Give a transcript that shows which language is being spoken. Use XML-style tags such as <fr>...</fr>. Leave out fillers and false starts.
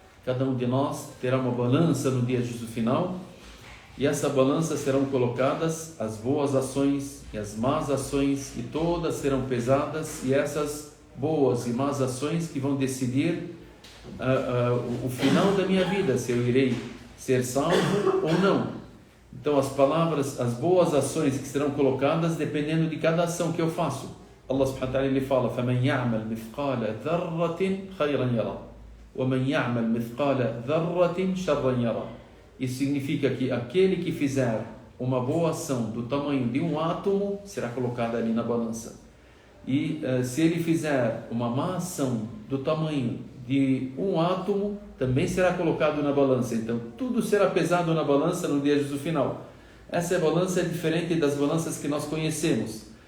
<pt>Cada um de nós terá uma balança no dia de juízo final, e essa balança serão colocadas as boas ações e as más ações, e todas serão pesadas, e essas boas e más ações que vão decidir o final da minha vida, se eu irei ser salvo ou não. Então as palavras, as boas ações que serão colocadas dependendo de cada ação que eu faço. Allah subhanahu wa ta'ala ele fala:</pt> <ar>فَمَنْ يَعْمَلْ مِثْقَالَ ذَرَّةٍ خَيْرًا يَرَى وَمَنْ يَعْمَلْ مِثْقَالَ ذَرَّةٍ شَرًّا يَرَى.</ar> <pt>Isso significa que aquele que fizer uma boa ação do tamanho de um átomo será colocado ali na balança. E se ele fizer uma má ação do tamanho de um átomo, também será colocado na balança. Então tudo será pesado na balança no dia do final. Essa balança é diferente das balanças que nós conhecemos.</pt>